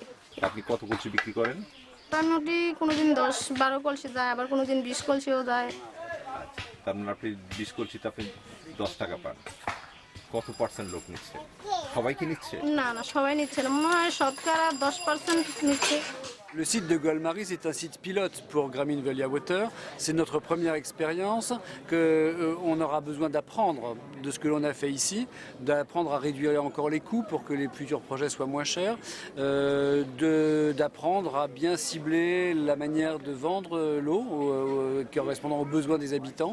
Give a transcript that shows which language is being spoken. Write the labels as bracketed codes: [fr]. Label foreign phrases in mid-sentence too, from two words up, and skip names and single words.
[bn] আপনি কত কলসি বিক্রি করেন? মোটামুটি কোনোদিন 10-12 কলসি যায়, আবার কোনোদিন 20 কলসিও যায়। তার মানে আপনি 20 কলসিতে আপনি 10 টাকা পান। কত পার্সেন্ট লোক নিচ্ছে? সবাই কি নিচ্ছে? না, সবাই নিচ্ছে না, মনে হয় শতকরা 10% নিচ্ছে। [fr] Le site de Golmari, c'est un site pilote pour Grameen Veolia Water. C'est notre première expérience qu'on aura besoin d'apprendre de ce que l'on a fait ici, d'apprendre à réduire encore les coûts pour que les futurs projets soient moins chers, d'apprendre à bien cibler la manière de vendre l'eau correspondant aux besoins des habitants.